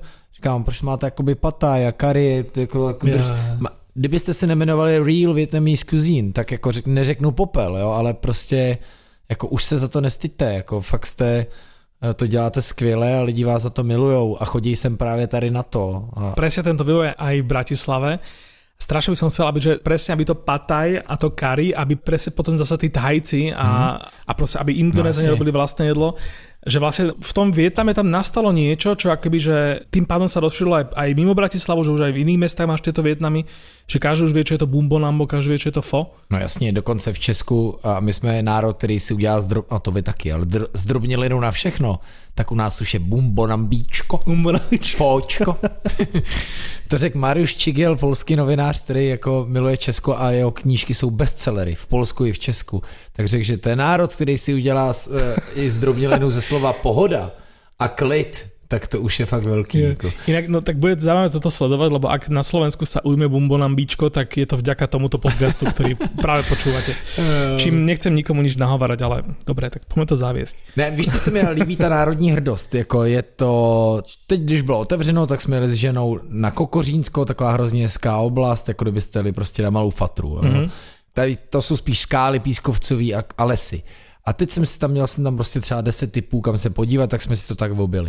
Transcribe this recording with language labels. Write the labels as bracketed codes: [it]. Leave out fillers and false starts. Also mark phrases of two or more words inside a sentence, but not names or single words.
[cs] Říkám, proč máte jakoby Pattaya, curry, kdybyste se nemenovali Real Vietnamese Cuisine, tak jako neřeknu popel, jo, ale prostě jako už se za to nestyďte, jako fakt jste to děláte skvěle a lidi vás za to milujou a chodí sem právě tady na to. [sk] Presne tento vývoj aj v Bratislave. Strašne by som chcel, aby to Pattaya a to curry, aby presne potom zase tí Thajci a proste, aby Indonézania robili vlastné jedlo. Že vlastne v tom Vietname tam nastalo niečo, čo akoby, že tým pádom sa rozšírilo aj mimo Bratislavu, že už aj v iných mestách máš tieto Vietnamy, že každý už vie, čo je to bumbonambo, každý vie, čo je to pho. [cs] No jasně, dokonce v Česku, a my jsme národ, který si udělá no to vy taky, ale zdrobnělinu na všechno, tak u nás už je bumbonambíčko. Fóčko. To řekl Mariusz Čigel, polský novinář, který jako miluje Česko a jeho knížky jsou bestsellery v Polsku i v Česku. Tak řekl, že to je národ, který si udělá i zdrobnělinu ze slova pohoda a klid, tak to už je fakt veľký. Jako. [sk] Inak, no tak bude zaujímavé toto sledovať, lebo ak na Slovensku sa ujme bumbonambíčko, tak je to vďaka tomuto podcastu, ktorý práve počúvate. Čím nechcem nikomu nič nahovárať, ale dobre, tak poďme to zaviesť. [cs] Ne, víš, co se mi líbí, ta národní hrdost, jako je to, teď když bylo otevřeno, tak jsme jeli s ženou na Kokořínsko, taková hrozně hezká oblast, jako kdybyste jeli prostě na malou fatru. Tady to jsou spíš skály pískovcový a lesy. A teď měl jsem tam prostě třeba 10 typů, kam se podívat, tak jsme si to tak objeli.